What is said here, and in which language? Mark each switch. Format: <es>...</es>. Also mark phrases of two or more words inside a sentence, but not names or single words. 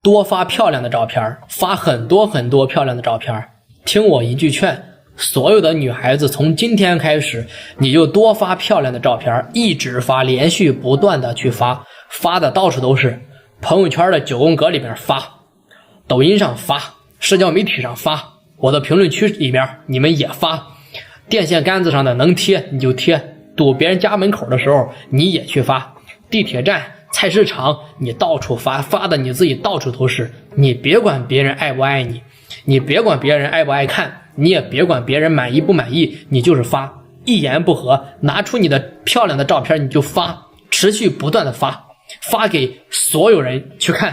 <zh>多發漂亮的照片，發很多很多漂亮的照片。听我一句劝，所有的女孩子从今天開始，你就多發漂亮的照片，一直發，連續不斷的去發，發的到處都是，朋友圈的9宮格裡邊發，抖音上發，社交媒體上發，我的評論區裡邊你們也發，電線桿子上的能貼你就貼，堵別人家門口的時候你也去發，地鐵站菜市場你到處發，發的你自己到處都是，你別管別人愛不愛你，你別管別人愛不愛看，你也別管別人滿意不滿意，你就是發，一言不合拿出你的漂亮的照片你就發，持續不斷的发給所有人去看。</zh>